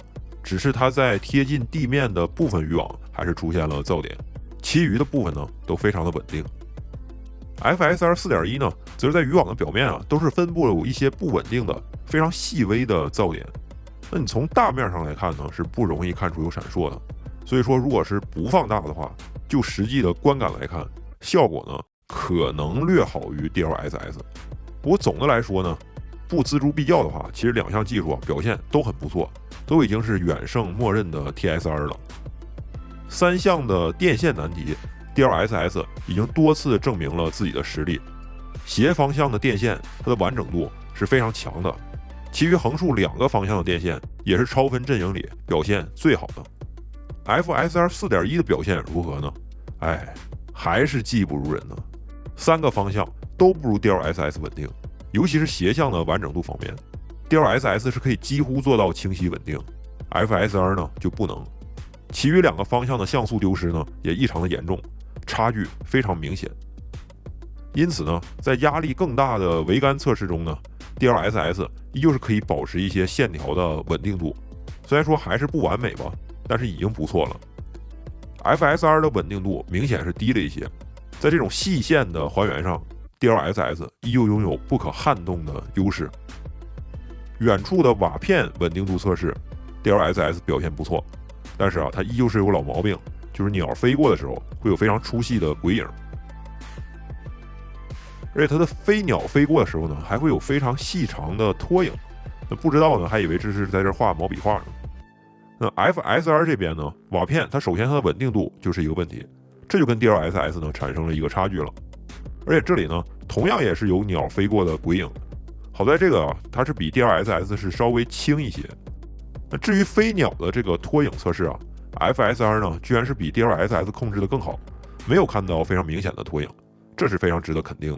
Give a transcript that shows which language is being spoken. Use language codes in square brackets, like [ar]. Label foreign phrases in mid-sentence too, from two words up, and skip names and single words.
[zh] 只是它在貼近地面的部分漁網還是出現了噪點，其餘的部分呢都非常的穩定。FSR 4.1 呢，則是在漁網的表面啊都是分布了有一些不穩定的、非常細微的噪點。那你從大面上來看呢，是不容易看出有閃爍的。所以說，如果是不放大的話，就實際的觀感来看，效果呢可能略好於 DLSS。不过總的來說呢，不錙銖必較的話，其實2項技術啊表現都很不錯。都已經是遠勝默認的 TSR 了。3項的電線難題 ，DLSS 已經多次證明了自己的實力。斜方向的電線，它的完整度是非常強的。其餘橫豎2個方向的電線，也是超分陣營裡表現最好的。FSR 4.1 的表現如何呢？還是技不如人呢。3個方向都不如 DLSS 穩定，尤其是斜向的完整度方面。DLSS 是可以幾乎做到清晰穩定 ，FSR 呢就不能。其餘2個方向的像素丟失呢也異常的嚴重，差距非常明顯。因此呢，在壓力更大的桅杆測試中呢 ，DLSS 依舊是可以保持一些線條的穩定度，雖然說還是不完美吧，但是已經不錯了。FSR 的穩定度明顯是低了一些，在這種細線的還原上 ，DLSS 依舊擁有不可撼動的優勢。遠處的瓦片穩定度測試 ，DLSS 表現不錯，但是啊，它依舊是有老毛病，就是鳥飛過的時候會有非常粗細的鬼影，而且它的飛鳥飛過的時候呢，還會有非常細長的拖影。那不知道呢，還以為這是在這畫毛筆畫呢。那 FSR 這邊呢，瓦片它首先它的穩定度就是一個問題，這就跟 DLSS 呢產生了一個差距了。而且這裡呢，同樣也是有鳥飛過的鬼影。好在這個啊，它是比 DLSS 是稍微輕一些。那至於飛鳥的這個拖影測試啊 ，FSR 呢居然是比 DLSS 控制的更好，沒有看到非常明顯的拖影，這是非常值得肯定的。